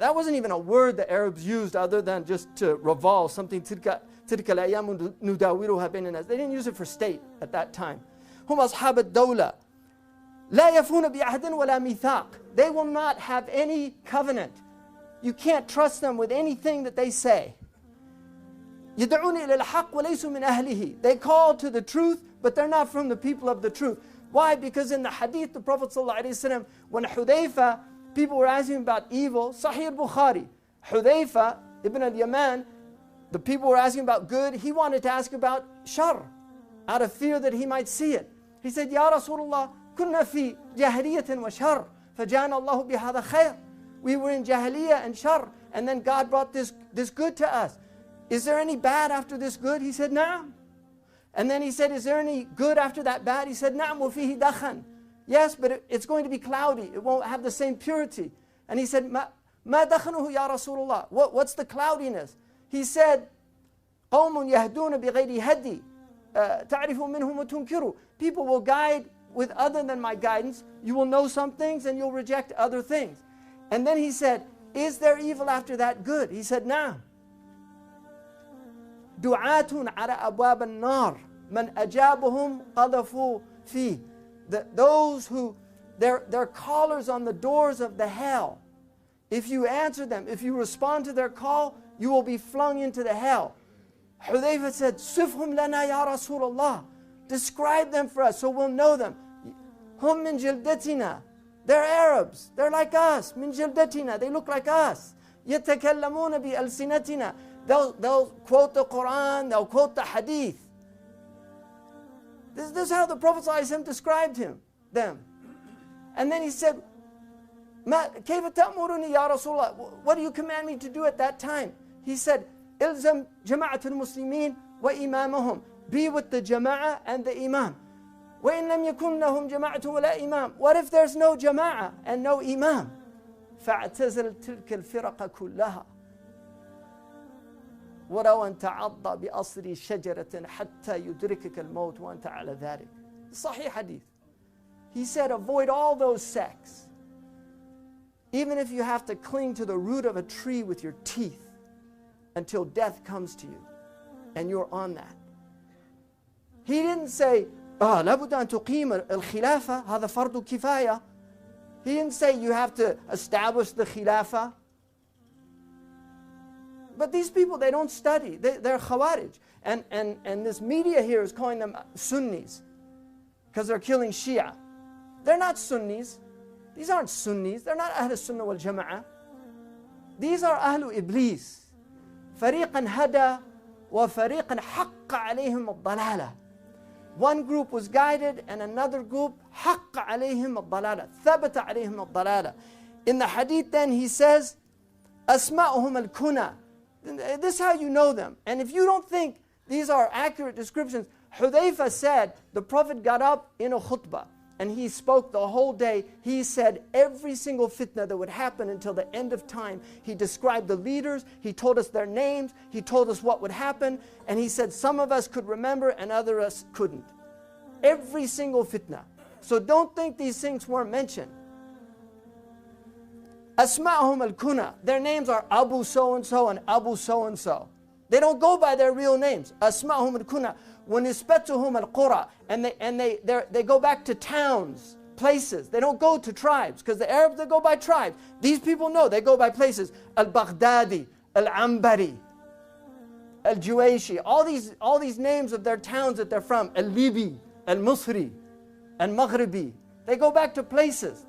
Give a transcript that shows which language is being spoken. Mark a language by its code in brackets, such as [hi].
[en] That wasn't even a word the Arabs used other than just to revolve something. [ar] Tilka al-ayyamu nudawiruha bayna nas. [en] They didn't use it for state at that time. [ar] Hum ashab ad-dawla. لا يفون بعهد ولا ميثاق. [en] They will not have any covenant. You can't trust them with anything that they say. [ar] يدعون إلى الحق وليسوا من أهله. [en] They call to the truth, but they're not from the people of the truth. Why? Because in the hadith, the Prophet ﷺ, when Hudayfa, people were asking about evil, Sahih al-Bukhari, Hudayfa ibn al-Yaman, the people were asking about good, he wanted to ask about shar, out of fear that he might see it. He said, [ar] Ya Rasulullah, كنا في جاهلية وشر فجاءنا الله بهذا خير. [en] We were in jahiliyyah and shar, and then God brought this good to us. Is there any bad after this good? He said, Na'am. And then he said, is there any good after that bad? He said, [ar] Na'am wa fihi dakhan. [en] Yes, but it's going to be cloudy. It won't have the same purity. And he said, [ar] Ma dakhanuhu ya Rasulullah. [en] What's the cloudiness? [ar] He said, قوم يهدون بغير هدي تعرف منهم وتنكروا. [en] People will guide with other than my guidance. You will know some things and you'll reject other things. And then he said, is there evil after that good? He said, Na'am. [ar] دعاة على أبواب النار من أجابهم قذفوا فيه. [en] Those who, they're callers on the doors of the hell. If you answer them, if you respond to their call, you will be flung into the hell. Hudayfa said, [ar] Sifhum lana ya Rasulullah. [en] Describe them for us so we'll know them. [ar] Hum min jildatina. [en] They're Arabs. They're like us. [ar] Min jildatina. [en] They look like us. [ar] يتكلمون بألسنتنا. [en] They'll quote the Quran. They'll quote the Hadith. This is how the Prophet ﷺ described them. And then he said, [ar] كيف تأمرني يا رسول الله? [en] What do you command me to do at that time? [ar] He said, إلزم جماعة المسلمين وإمامهم. [en] Be with the jama'ah and the imam. [ar] وإن لم يكن لهم جماعة ولا إمام. [en] What if there's no jama'ah and no imam? [ar] فاعتزل تلك الفرق كلها. ولو أن تعض بأصل شجرة حتى يدركك الموت وأنت على ذلك. [en] Sahih hadith. He said, avoid all those sects. Even if you have to cling to the root of a tree with your teeth until death comes to you and you're on that. He didn't say, [ar] لابد أن تقيم الخلافة هذا فرض كفاية. [en] He didn't say you have to establish the khilafah. But these people, they don't study. They're Khawarij. And this media here is calling them Sunnis because they're killing Shia. They're not Sunnis. These aren't Sunnis. They're not Ahl Sunnah wal Jama'ah. These are Ahlu Iblis. [ar] فريقا هدى وفريقا حق عليهم الضلالة. [en] One group was guided and another group [ar] حق عليهم الضلالة. ثبت عليهم الضلالة. [en] In the hadith then he says, [ar] أسماؤهم الكنى. [en] This is how you know them. And if you don't think these are accurate descriptions, Hudayfa said the Prophet got up in a khutbah and he spoke the whole day. He said every single fitna that would happen until the end of time. He described the leaders. He told us their names. He told us what would happen. And he said some of us could remember and others couldn't. Every single fitna. So don't think these things weren't mentioned. [ar] Asma'hum al-kuna. [en] Their names are Abu so-and-so and Abu so-and-so. They don't go by their real names. [ar] أسماءهم الكنى ونسبتهم القرى. [en] And they go back to towns, places. They don't go to tribes, because the Arabs, they go by tribes. These people know, they go by places. Al-Baghdadi, Al-Ambari, Al-Juwayshi, all these names of their towns that they're from. Al-Libi, Al-Musri, Al-Maghribi. They go back to places.